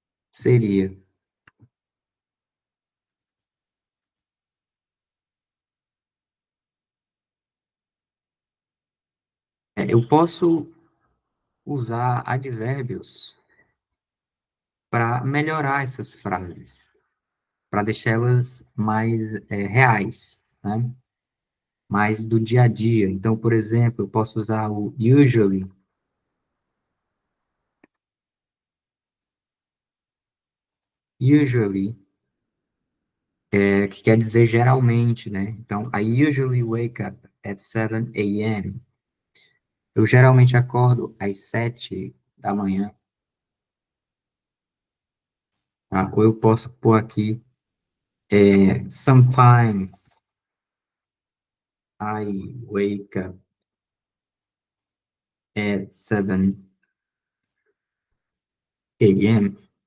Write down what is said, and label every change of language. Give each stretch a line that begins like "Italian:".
Portuguese: seria, eu posso usar advérbios para melhorar essas frases, para deixá-las mais reais, né? Mais do dia a dia. Então, por exemplo, eu posso usar o usually, que quer dizer geralmente, né? Então,
English: I usually wake up at 7 a.m.
Portuguese: Eu geralmente acordo às 7 da manhã, tá? Ou eu posso pôr aqui,
English: sometimes I wake up at 7 a.m.